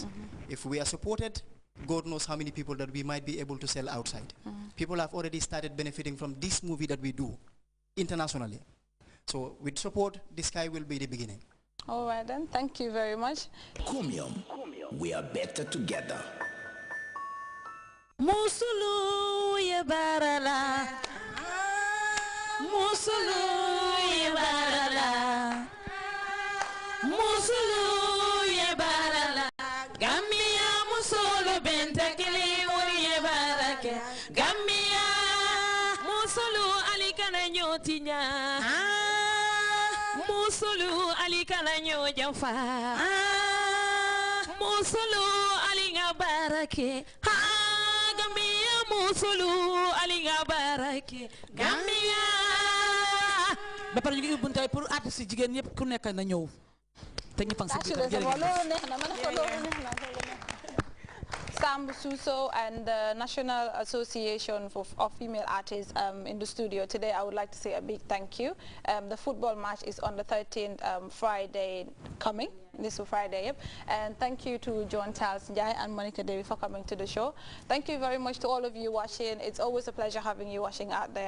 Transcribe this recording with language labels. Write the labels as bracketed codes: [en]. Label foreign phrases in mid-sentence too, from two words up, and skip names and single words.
[en] If we are supported, God knows how many people that we might be able to sell outside. People have already started benefiting from this movie that we do internationally. So with support, the sky will be the beginning. All right then, thank you very much. Comium, we are better together. [man] Musulu ye barala, Musulu ye barala, Musulu ye barala, Gambia musulu bentakili ye barake, Gambia musulu alikana nyotinya, musulu alikana nyojafa, musulu alinga barake. Musulu alinga barake [wo] Gambia ba pare ñu ngi buntay [fr] pour artiste [wo] jigéen ñëpp ku nekk na ñëw te ñu fang ci [en] Sambu Suso and the National Association of Female Artists in the studio today. I would like to say a big thank you. The football match is on the 13th Friday coming. This Friday, yep. And thank you to John Charles Njai and Monica Devi for coming to the show. Thank you very much to all of you watching. It's always a pleasure having you watching out there.